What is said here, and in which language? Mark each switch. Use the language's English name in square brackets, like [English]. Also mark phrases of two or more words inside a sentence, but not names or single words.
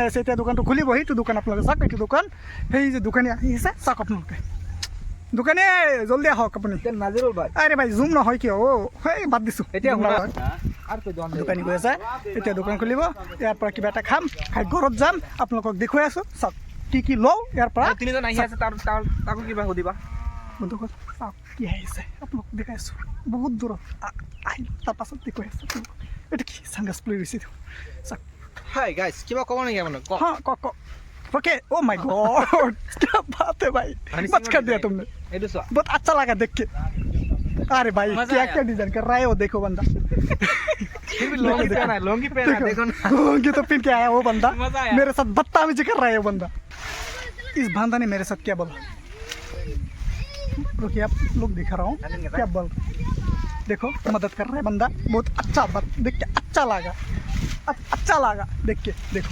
[Assamese] আহিছে এতিয়া দোকানটো খুলিব সেইটো দোকান আপোনালোকে চাওক এইটো দোকান সেই যে দোকানী আহিছে চাওক আপোনালোকে দোকানী জলদি আহক আপুনি [Hindi] अरे भाई [Assamese] জুম নহয় কিয় সেই বাদ দিছোঁ এতিয়া দোকানী গৈ আছে এতিয়া দোকান খুলিব ইয়াৰ পৰা কিবা এটা খাম খাই ঘৰত যাম আপোনালোকক দেখুৱাই আছোঁ চাওক কি লওঁ ইয়াৰ পৰা তিনিজন আহি আছে তাকো কিবা সুধিবা বন্ধুসকল চাওক কি আহিছে আপোনালোক দেখাই আছোঁ বহুত দূৰত আহি তাৰ পাছত দেখুৱাই আছোঁ এইটো কি চানগ্লাছ লৈ গৈছে চাওক [English] Hi guys [Assamese] কিবা ক'ব নেকি আপোনাক [Hindi] ক [English] okay oh my god [Hindi] क्या बात है भाई मच कर दिया तुमने बहुत अच्छा लगा देख के अरे भाई क्या डिजाइन कर रहा है वो देखो बंदा लॉन्गी पहना है देखो लॉन्गी तो पहन के आया वो बंदा मेरे साथ बदतमीजी कर रहा है वो बंदा इस बंदा ने मेरे साथ क्या बोला रुकिए आप लोग दिखा रहा हूँ क्या बोल देखो मदद कर रहा है बंदा बहुत अच्छा देख के अच्छा लगा देख के देखो